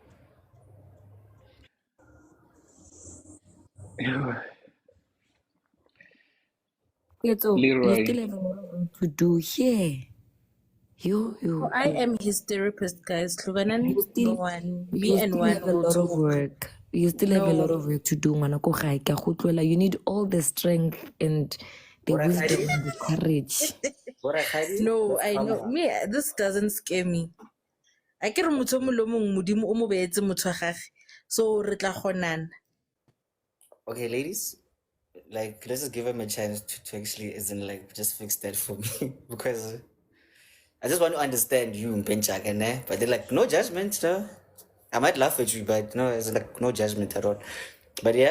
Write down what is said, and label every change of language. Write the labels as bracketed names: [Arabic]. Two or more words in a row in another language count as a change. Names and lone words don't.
[English] So Leroy. you still have a lot of work to do here. I am his therapist, guys. You still have a lot of work. You still have a lot of work to do, [Northern Sotho] ngwanako gae, ke a go tloela. [English] You need all the strength and the wisdom and the courage. No, I know. Me, this doesn't scare me. [Northern Sotho] I ke re motho o mongwe le o mongwe modimo o mo beetse motho wa gage. So re tla kgonana. [English] Okay, ladies, like let's just give him a chance to actually isn't like just fix that for me because I just want to understand you Mpenchak, but they're like no judgment, no. I might laugh at you, but no, it's like no judgment at all. But yeah.